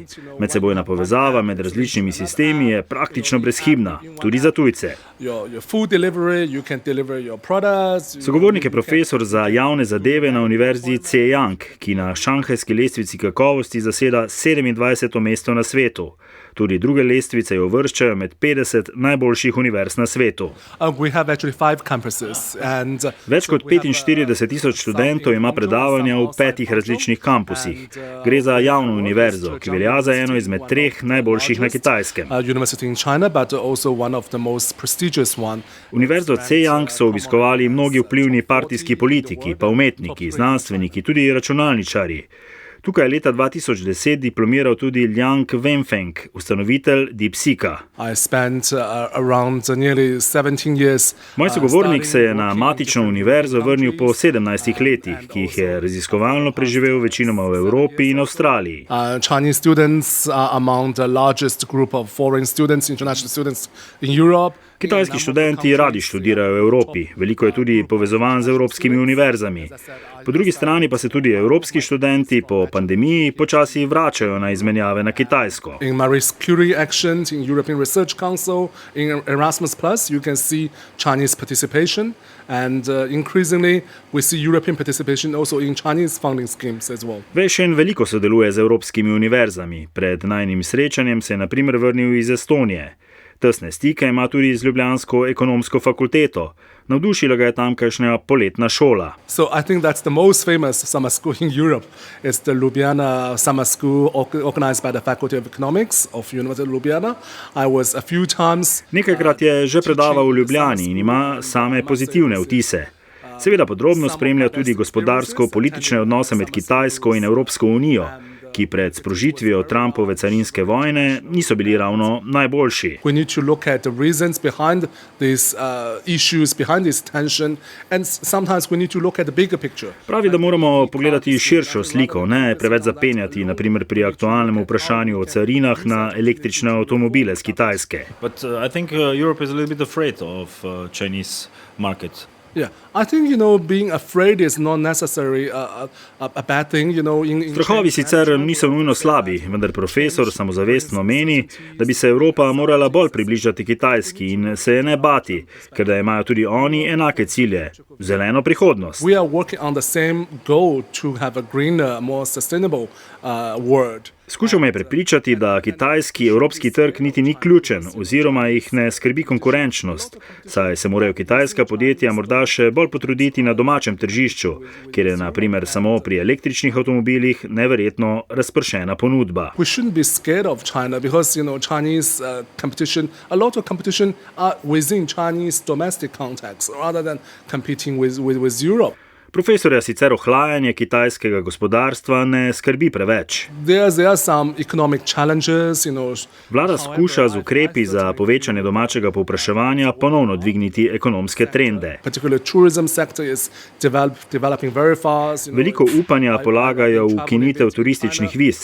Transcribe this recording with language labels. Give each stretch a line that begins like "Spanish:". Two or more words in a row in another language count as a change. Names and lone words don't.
Slovenian: Medsebojna povezava med različnimi sistemi je praktično brezhibna, tudi za tujce.
English: your food delivery, you can deliver your products.
Slovenian: Sogovornik je profesor za javne zadeve na univerzi Zhejiang, ki na šanghajski lestvici kakovosti zaseda 27. mesto na svetu. Tudi druge lestvice jo uvrščajo med 50 najboljših univerz na svetu.
English: We have actually 5 campuses. And,
Slovenian: Več kot 45.000 študentov ima predavanja v 5 različnih kampusih. Gre za javno univerzo, ki velja za eno izmed 3 najboljših na Kitajskem.
English: University in China, but also one of the most prestigious one.
Slovenian: Univerzo Zhejiang so obiskovali mnogi vplivni partijski politiki, pa umetniki, znanstveniki, tudi računalničarji. Tukaj je leta 2010 diplomiral tudi Liang Wenfeng, ustanovitelj DeepSeeka.
English: I spent around nearly 17 years.
Slovenian: Moj sogovornik se je na matično univerzo vrnil po 17 letih, ki jih je raziskovalno preživel večinoma v Evropi in Avstraliji.
English: Chinese students are among the largest group of foreign students, international students in Europe.
Slovenian: Kitajski študenti radi študirajo v Evropi, veliko je tudi povezovanj z evropskimi univerzami. Po drugi strani pa se tudi evropski študenti po pandemiji počasi vračajo na izmenjave na Kitajsko.
English: In Marie Curie Action, in European Research Council, in Erasmus+, you can see Chinese participation, and increasingly we see European participation also in Chinese funding schemes as well.
Slovenian: Weixin veliko sodeluje z evropskimi univerzami. Pred najnim srečanjem se je na primer vrnil iz Estonije. Tesne stike ima tudi z ljubljansko ekonomsko fakulteto. Navdušila ga je tamkajšnja poletna šola.
English: So I think that's the most famous summer school in Europe. It's the Ljubljana Summer School organized by the Faculty of Economics of University of Ljubljana. I was a few times.
Slovenian: Nekajkrat je že predaval v Ljubljani in ima same pozitivne vtise. Seveda podrobno spremlja tudi gospodarsko-politične odnose med Kitajsko in Evropsko unijo, ki pred sprožitvijo Trumpove carinske vojne niso bili ravno najboljši.
English: We need to look at the reasons behind these issues, behind this tension, and sometimes we need to look at the bigger picture.
Slovenian: Pravi, da moramo pogledati širšo sliko, ne preveč zapenjati, na primer pri aktualnem vprašanju o carinah na električne avtomobile z Kitajske.
English: But I think Europe is a little bit afraid of Chinese market. Yeah, I think, being afraid is not necessarily a bad thing,
Slovenian: Strahovi sicer niso nujno slabi, vendar profesor samozavestno meni, da bi se Evropa morala bolj približati Kitajski in se je ne bati, ker da imajo tudi oni enake cilje, zeleno prihodnost.
English: We are working on the same goal to have a greener, more sustainable world.
Slovenian: Skušal me je prepričati, da kitajski evropski trg niti ni ključen oziroma jih ne skrbi konkurenčnost, saj se morajo kitajska podjetja morda še bolj potruditi na domačem tržišču, kjer je na primer samo pri električnih avtomobilih neverjetno razpršena ponudba.
English: We shouldn't be scared of China because, Chinese competition, a lot of competition are within Chinese domestic context rather than competing with Europe.
Slovenian: Profesorja sicer ohlajanje kitajskega gospodarstva ne skrbi preveč.
English: There are some economic challenges,
Slovenian: Vlada skuša z ukrepi za povečanje domačega povpraševanja ponovno dvigniti ekonomske trende.
English: Particularly tourism sector is developing very fast.
Slovenian: Veliko upanja polagajo v ukinitev turističnih viz.